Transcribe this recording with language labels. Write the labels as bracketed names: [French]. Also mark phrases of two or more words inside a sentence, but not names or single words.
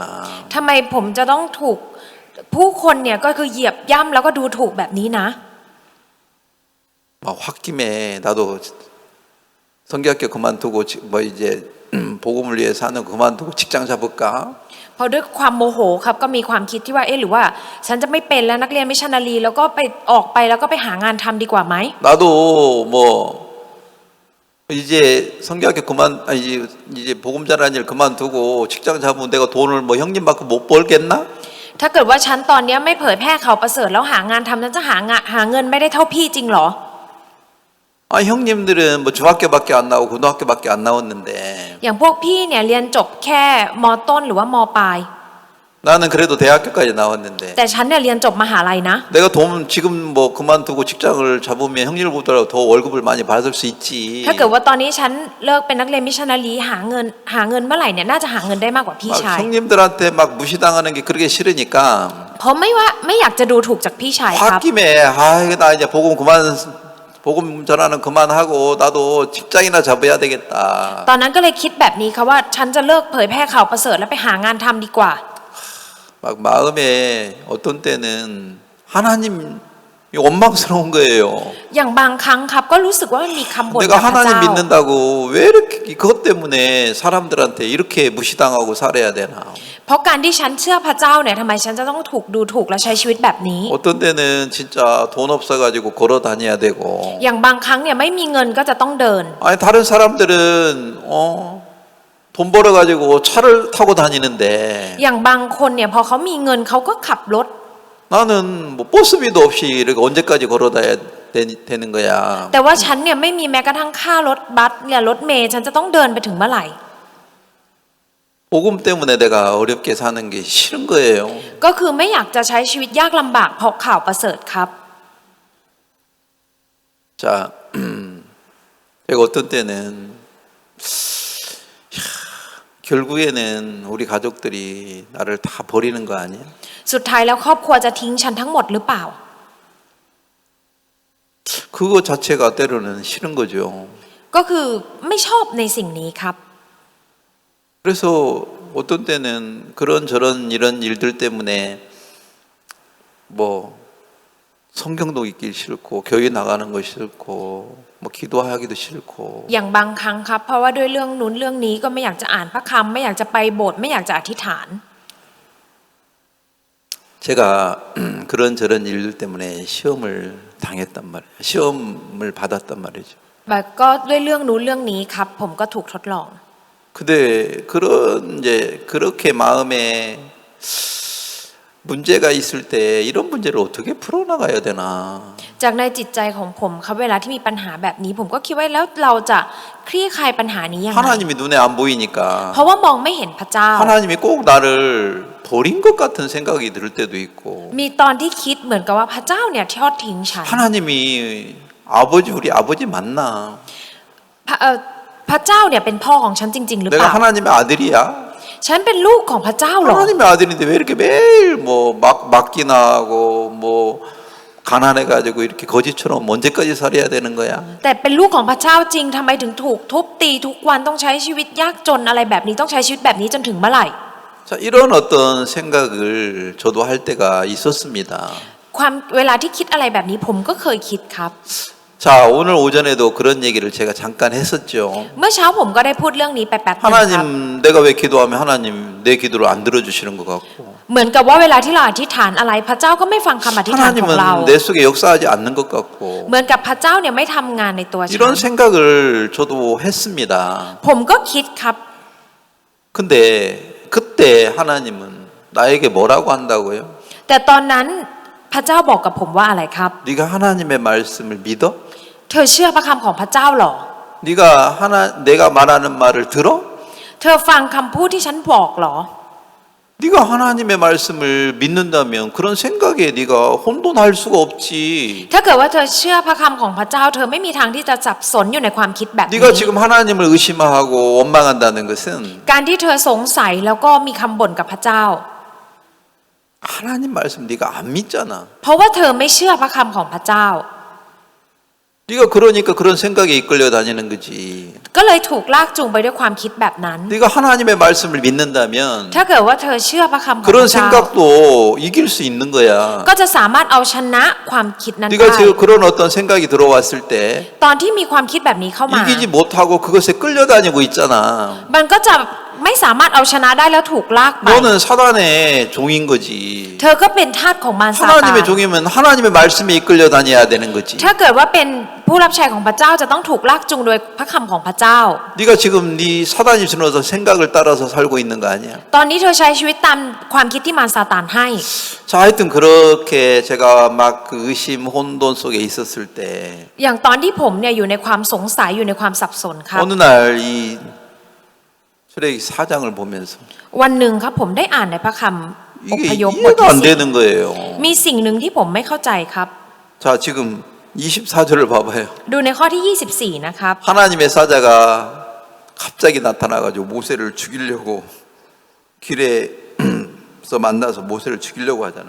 [Thai] ทำไมผมจะต้องถูกผู้คนเนี่ยก็คือเหยียบย่ำแล้วก็ดูถูกแบบนี้นะ [Korean] 막 홧김에 나도 성경학교 그만두고 뭐 이제 복음을 위해서 하는 거 그만두고 직장 잡을까? [Thai] เพราะด้วยความโมโหครับก็มีความคิดที่ว่าเอ๊ะหรือว่าฉันจะไม่เป็นแล้วนักเรียนมิชชันนารีแล้วก็ไปออกไปแล้วก็ไปหางานทำดีกว่าไหม [Korean] 나도 뭐 이제 성경학교 이제 복음 전하는 일 그만두고 직장 잡으면 내가 돈을 뭐 형님만큼 못 벌겠나? [Thai] ถ้าเกิดว่าฉันตอนนี้ไม่เผยแพร่ข่าวประเสริฐแล้วหางานทำฉันจะหาเงินไม่ได้เท่าพี่จริงเหรอ [Korean] 아 형님들은 뭐 중학교밖에 안 나오고 고등학교밖에 안 나왔는데 [Thai] อย่างพวกพี่เนี่ยเรียนจบแค่มต้นหรือว่ามปลาย [Korean] 나는 그래도 대학교까지 나왔는데 [Thai] แต่ฉันเนี่ยเรียนจบมหาลัยนะ [Korean] 내가 돈 지금 뭐 그만두고 직장을 잡으면 형님보다 더 월급을 많이 받을 수 있지. [Thai] ถ้าเกิดว่าตอนนี้ฉันเลิกเป็นนักเรียนมิชชันนารีหาเงินเมื่อไหร่เนี่ยน่าจะหาเงินได้มากกว่าพี่ [Korean] 막 [Thai] ชาย [Korean] 형님들한테 막 무시당하는 게 그렇게 싫으니까 [Thai] เพราะไม่อยากจะดูถูกจากพี่ชายครับ [Korean] 홧김에 나 이제 복음 전하는 그만하고 나도 직장이나 잡아야 되겠다. [Thai] ตอนนั้นก็เลยคิดแบบนี้ค่ะว่าฉันจะเลิกเผยแพร่ข่าวประเสริฐแล้วไปหางานทำดีกว่า [Korean] 막 마음에 어떤 때는 하나님이 원망스러운 거예요. [Thai] อย่างบางครั้งครับก็รู้สึกว่ามันมีคำบ่น [Korean] 내가 [Thai] จากพระเจ้า [Korean] 하나님 믿는다고 왜 이렇게 그것 때문에 사람들한테 이렇게 무시당하고 살아야 되나? [Thai] เพราะการที่ฉันเชื่อพระเจ้าเนี่ยทำไมฉันจะต้องถูกดูถูกและใช้ชีวิตแบบนี้ [Korean] 어떤 때는 진짜 돈 없어가지고 걸어 다녀야 되고. [Thai] อย่างบางครั้งเนี่ยไม่มีเงินก็จะต้องเดิน [Korean] 아니 다른 사람들은 돈 벌어가지고 차를 타고 다니는데 [Thai] อย่างบางคนเนี่ยพอเขามีเงินเขาก็ขับรถ [Korean] 나는 뭐 버스비도 없이 이렇게 언제까지 걸어다녀야 되는 거야. [Thai] แต่ว่าฉันเนี่ยไม่มีแม้กระทั่งค่ารถบัสเนี่ยรถเมล์ฉันจะต้องเดินไปถึงเมื่อไหร่ [Korean] 복음 때문에 내가 어렵게 사는 게 싫은 거예요. [Thai] ก็คือไม่อยากจะใช้ชีวิตยากลำบากเพราะข่าวประเสริฐครับ [Korean] 자, 제가 어떤 때는 결국에는 우리 가족들이 나를 다 버리는 거 아니야? [Thai] สุดท้ายแล้วครอบครัวจะทิ้งฉันทั้งหมดหรือเปล่า [Korean] 그거 자체가 때로는 싫은 거죠. [Thai] ก็คือไม่ชอบในสิ่งนี้ครับ [Korean] 그래서 어떤 때는 그런저런 이런 일들 때문에 뭐 성경도 읽기 싫고 교회 나가는 거 싫고 뭐 기도하기도 싫고 [Thai] อย่างบางครั้งครับเพราะว่าด้วยเรื่องนู้นเรื่องนี้ก็ไม่อยากจะอ่านพระคัมภีร์ไม่อยากจะไปโบสถ์ไม่อยากจะอธิษฐาน [Korean] 제가 그런저런 일들 때문에 시험을 당했단 말이에요. 시험을 받았단 말이죠. [Thai] แบบก็ด้วยเรื่องนู้นเรื่องนี้ครับผมก็ถูกทดลอง [Korean] 근데 그렇게 마음에 문제가 있을 때 이런 문제를 어떻게 풀어나가야 되나? [Thai] จากในจิตใจของผมครับเวลาที่มีปัญหาแบบนี้ผมก็คิดว่าแล้วเราจะคลี่คลายปัญหานี้ยังไง [Korean] 하나님이 눈에 안 보이니까 [Thai] เพราะว่ามองไม่เห็นพระเจ้า [Korean] 하나님이 꼭 나를 버린 것 같은 생각이 들 때도 있고 [Thai] มีตอนที่คิดเหมือนกับว่าพระเจ้าเนี่ยทอดทิ้งฉัน [Korean] 하나님이 우리 아버지 맞나? [Thai] พระเจ้าเนี่ยเป็นพ่อของฉันจริงๆหรือเป [Korean] 내가 [Thai] ล่า [Korean] 하나님의 아들이야? [Thai] ฉันเป็นลูกของพระเจ้าเหรอ [Korean] 하나님의 아들인데 왜 이렇게 매일 뭐 막기나 하고 뭐 가난해가지고 이렇게 거지처럼 언제까지 살아야 되는 거야? [Thai] แต่เป็นลูกของพระเจ้าจริงทำไมถึงถูกทุบตีทุกวันต้องใช้ชีวิตยากจนอะไรแบบนี้ต้องใช้ชีวิตแบบนี้จนถึงเมื่อไหร่ [Korean] 자, 이런 어떤 생각을 저도 할 때가 있었습니다. [Thai] เวลาที่คิดอะไรแบบนี้ผมก็เคยคิดครับ [Korean] 자, 오늘 오전에도 그런 얘기를 제가 잠깐 했었죠. [Thai] เมื่อเช้าผมก็ได้พูดเรื่องนี้ไปแป๊บนึงครับ [Korean] 하나님, 내가 왜 기도하면 하나님 내 기도를 안 들어주시는 것 같고 [Thai] เหมือนกับว่าเวลาที่เราอธิษฐานอะไรพระเจ้าก็ไม่ฟังคำอธิษฐานของเรา [Korean] 하나님은 내 속에 역사하지 않는 것 같고 [Thai] เหมือนกับพระเจ้าเนี่ยไม่ทำงานในตัวฉัน [Korean] 이런 생각을 저도 했습니다. [Thai] ผมก็คิดครับ [Korean] 근데 그때 하나님은 나에게 뭐라고 한다고요? [Thai] แต่ตอนนั้นพระเจ้าบอกกับผมว่าอะไรครับ [Korean] 네가 하나님의 말씀을 믿어? [Thai] เธอเชื่อพระคำของพระเจ้าหรอ [Korean] 내가 말하는 말을 들어? [Thai] เธอฟังคำพูดที่ฉันบอกหรอ [Korean] 네가 하나님의 말씀을 믿는다면 그런 생각에 네가 혼돈할 수가 없지. [Thai] ถ้าเกิดว่าเธอเชื่อพระคำของพระเจ้าเธอไม่มีทางที่จะสับสนอยู่ในความคิดแบบนี้ [Korean] 네가 지금 하나님을 의심하고 원망한다는 것은 [Thai] การที่เธอสงสัยแล้วก็มีคำบ่นกับพระเจ้า [Korean] 하나님 말씀 네가 안 믿잖아. [Thai] เพราะว่าเธอไม่เชื่อพระคำของพระเจ้า [Korean] 네가 그러니까 그런 생각에 이끌려 다니는 거지. [Thai] ก็เลยถูกลากจูงไปด้วยความคิดแบบนั้น [Korean] 네가 하나님의 말씀을 믿는다면 [Thai] ถ้าเกิดว่าเธอเชื่อพระคำของพ [Korean] 그런 [Thai] ระเจ้า [Korean] 생각도 이길 수 있는 거야. [Thai] ก็จะสามารถเอาชนะความคิดนั้น [Korean] 네가 [Thai] ได้ [Korean] 지금 그런 어떤 생각이 들어왔을 때 [Thai] ตอนที่มีความคิดแบบนี้เข้ามา [Korean] 이기지 못하고 그것에 끌려다니고 있잖아. [Thai] มันก็จะไม่สามารถเอาชนะได้แล้วถูกลากไป [Korean] 너는 사단의 종인 거지. [Thai] เธอก็เป็นทาสของมารซาตาน [Korean] 하나님의 종이면 하나님의 말씀에 이끌려 다녀야 되는 거지. [Thai] ถ้าเกิดว่าเป็นผู้รับใช้ของพระเจ้าจะต้องถูกลากจูงโดยพระคำของพระเจ้า [Korean] 네가 지금 네 사단이 주는 어떤 생각을 따라서 살고 있는 거 아니야? [Thai] ตอนนี้เธอใช้ชีวิตตามความคิดที่มารซาตานให้ [Korean] 자, 하여튼 그렇게 제가 막 그 의심, 혼돈 속에 있었을 때 [Thai] อย่างตอนที่ผมเนี่ยอยู่ในความสงสัยอยู่ในความสับสนครับ [Korean] 어느 날 이 출애굽기 4장을 보면서 [Thai] วันหนึ่งครับผมได้อ่านในพระคำอ [Korean] 이게 [Thai] พยพบท [Korean] 이해가 [Thai] ที่ [Korean] 안 10 되는 거예요. [Thai] มีสิ่งหนึ่งที่ผมไม่เข้าใจครับ [Korean] 자, 지금 24절을 봐봐요. [Thai] ดูในข้อที่ 24 นะครับ [Korean] 하나님의 사자가 갑자기 나타나가지고 모세를 죽이려고 길에서 만나서 모세를 죽이려고 하잖아요.